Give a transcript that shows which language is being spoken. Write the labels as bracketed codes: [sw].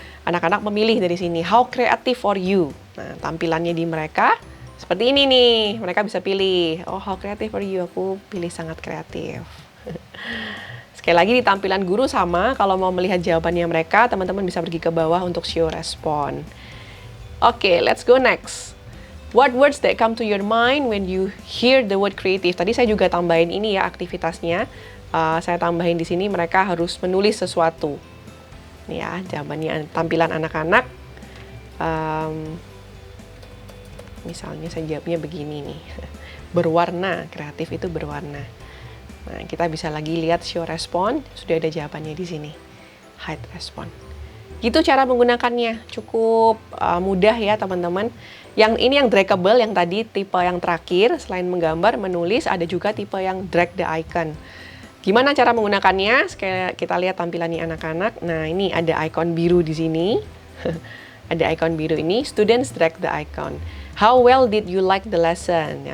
[id] Anak-anak memilih dari sini, [en] how creative for you? [id] Nah, tampilannya di mereka seperti ini nih. Mereka bisa pilih, oh [en] how creative for you? [id] Aku pilih sangat kreatif. Sekali lagi di tampilan guru sama, kalau mau melihat jawabannya mereka, teman-teman bisa pergi ke bawah untuk show respon. [en] Oke, let's go next. What words that come to your mind when you hear the word creative? [id] Tadi saya juga tambahin ini ya aktivitasnya. Saya tambahin di sini mereka harus menulis sesuatu. Nih ya, jawabannya tampilan anak-anak. Misalnya saya jawabnya begini nih. Berwarna, kreatif itu berwarna. Nah, kita bisa lagi lihat show respon, sudah ada jawabannya di sini. Hide respon. Gitu cara menggunakannya, cukup mudah ya teman-teman. Yang ini yang draggable, yang tadi tipe yang terakhir, selain menggambar, menulis, ada juga tipe yang [en] drag the icon. [id] Gimana cara menggunakannya? Sekali kita lihat tampilannya anak-anak. Nah, ini ada icon biru di sini. Ada icon biru ini, [en] students drag the icon. How well did you like the lesson?